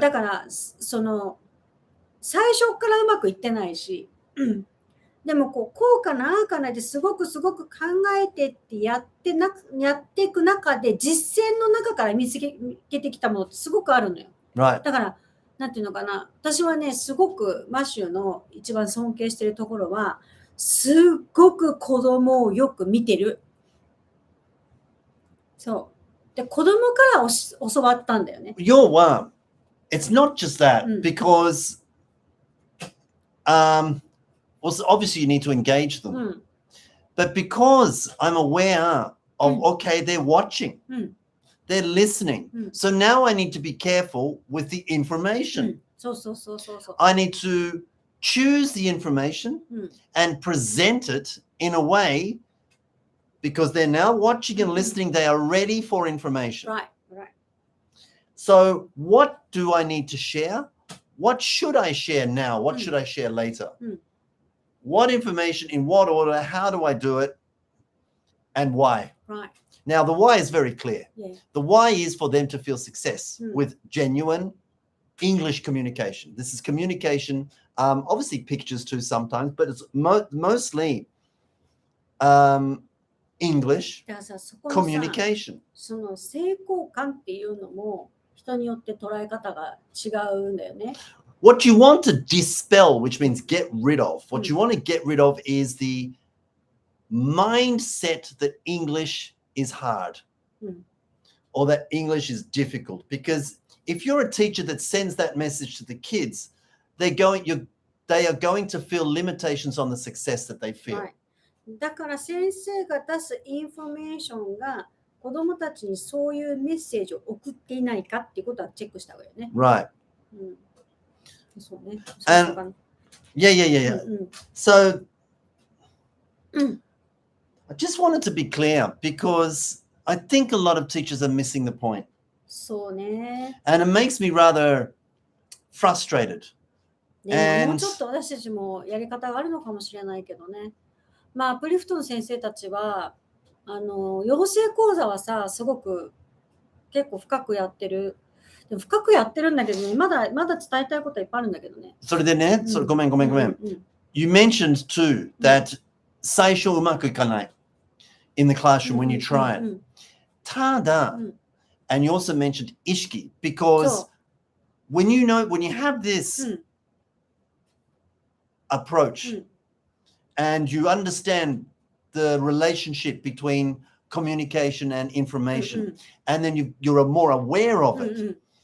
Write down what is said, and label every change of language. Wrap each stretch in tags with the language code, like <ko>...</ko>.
<ja>だから最初からうまくいってないし、でもこうかなああかなですごく考えてってやっていく中で実践の中から見つけてきたものってすごくあるのよ。</ja> <en>Right.</en> <ja>だからなんていうのかな、私はねすごくマシューの一番尊敬しているところはすっごく子供をよく見てる。そう。で子供から教わったんだよね。要は</ja> <en>it's not just that, because well, obviously you need to engage them. But because I'm aware of, okay, they're watching, they're listening. So now I need to be careful with the information. I need to choose the information and present it in a way, because they're now watching and listening, they are ready for information. Right. So what do I need to share? What should I share now? What should I share later? What information, in what order, how do I do it, and why? Right. Now, the why is very clear. Yeah. The why is for them to feel success with genuine English communication. This is communication, obviously pictures too sometimes, but it's mostly English communication.</en> <ja>その成功感っていうのも人によって捉え方が違うんだよね。</ja> <en>What you want to dispel, which means get rid of, what you want to get rid of is the mindset that English is hard or that English is difficult. Because if you're a teacher that sends that message to the kids, they are going to feel limitations on the success that they feel.</en> <ja>はい。だから先生が出すインフォメーションが子どもたちにそういうメッセージを送っていないかっていうことはチェックした方がいいよね。</ja> <en>Right.</en> <ja>そうね。</ja> <en>And yeah. So I just wanted to be clear, because I think a lot of teachers are missing the point.</en> <ja>そうね。</ja> <en>And it makes me rather frustrated.</en> <ja>もうちょっと私たちもやり方があるのかもしれないけどね。まあ、アプリフトの先生たちは、養成講座はさ、すごく結構深くやってる。でも深くやってるんだけどね、まだ伝えたいことはいっぱいあるんだけどね。それでね、ごめん。</ja> <en>You mentioned too that</en> <ja>最初うまくいかない</ja> <en>in the classroom when you try it.</en> <ja>ただ、</ja> <en>and you also mentioned 意識 because when you have this approach and you understand the relationship between communication and information, and then you're more aware of it.</en>